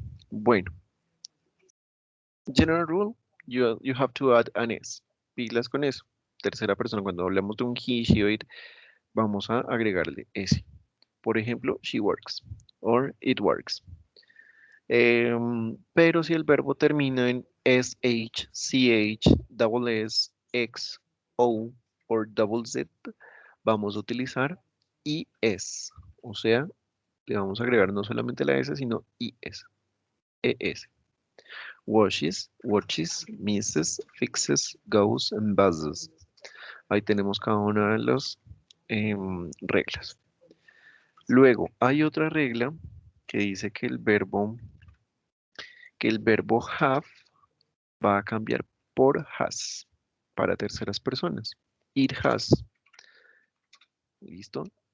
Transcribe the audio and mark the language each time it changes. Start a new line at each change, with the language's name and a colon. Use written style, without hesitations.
English: Bueno, general rule, you have to add an S.
Spanish: Pilas con eso. Tercera persona, cuando hablamos de un he, she o it, vamos a agregarle S. Por ejemplo,
English: she works or it works.
Spanish: Pero si el verbo termina en SH, CH, double S, X, O o double Z, vamos a utilizar IS. O sea, le vamos a agregar no solamente la S, sino IS. ES.
English: Washes, watches, misses, fixes, goes, and buzzes.
Spanish: Ahí tenemos cada una de las reglas. Luego, hay otra regla que dice que el verbo have va a cambiar por has para terceras personas.
English: It has.
Spanish: ¿Listo?